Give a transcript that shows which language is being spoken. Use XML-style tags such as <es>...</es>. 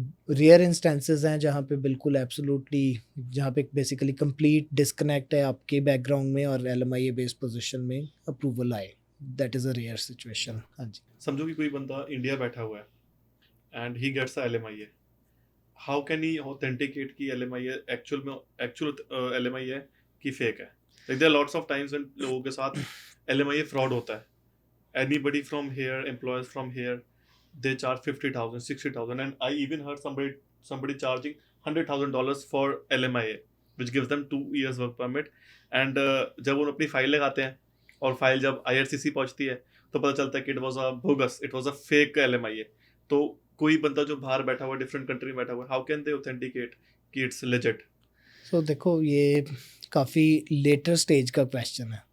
<hi>Rare instances हैं जहाँ पे बिल्कुल एब्सोल्युटली, जहाँ पे बेसिकली कंप्लीट डिस्कनेक्ट है आपके बैकग्राउंड में और एलएमआईए बेस्ड पोजीशन में अप्रूवल आए,</hi> <en>That is a rare situation.</en> <hi>हाँ जी। समझो कि कोई बंदा इंडिया बैठा हुआ है</hi> <en>and he gets a LMIA, how can he authenticate</en> <hi>कि एलएमआईए एक्चुअल एलएमआईए की फेक है?</hi> <en>Like there are lots of times when</en> <hi>लोगों के साथ LMIA fraud होता है.</hi> <en>Anybody from here, employers from here, they charge 50,000, 60,000, and I even heard somebody charging $100,000 for LMIA, which gives them 2 years work permit.</en> <hi>And जब वो अपनी file लगाते हैं और फाइल जब IRCC पहुंचती है तो पता चलता है कि</hi> <en>It was a bogus, it was a fake LMIA.</en> <hi>तो कोई बंदा जो बाहर बैठा हुआ डिफरेंट कंट्री में बैठा हुआ,</hi> <en>how can they authenticate</en> <hi>कि</hi> <en>It's legit?</en> <hi>सो देखो, ये काफ़ी लेटर स्टेज का क्वेश्चन है.</hi>